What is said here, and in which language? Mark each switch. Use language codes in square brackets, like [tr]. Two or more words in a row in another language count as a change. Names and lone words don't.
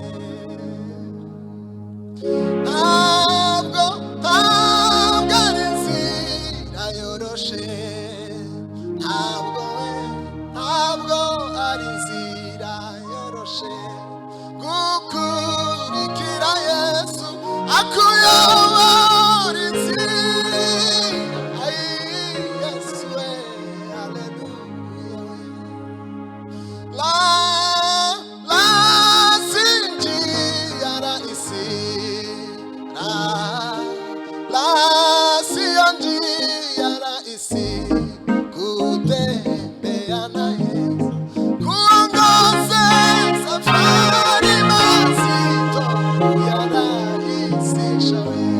[rw] Ntabwo ari inzira yoroshe, ntabwo ari inzira yoroshe gukurikira Yesu akuyobora inzira. Ay, Yesu we, haleluya. [sw] La sinjia rahisi, la sinjia rahisi kutembea na Yesu, kuongoza safari mazito yarahisisha we.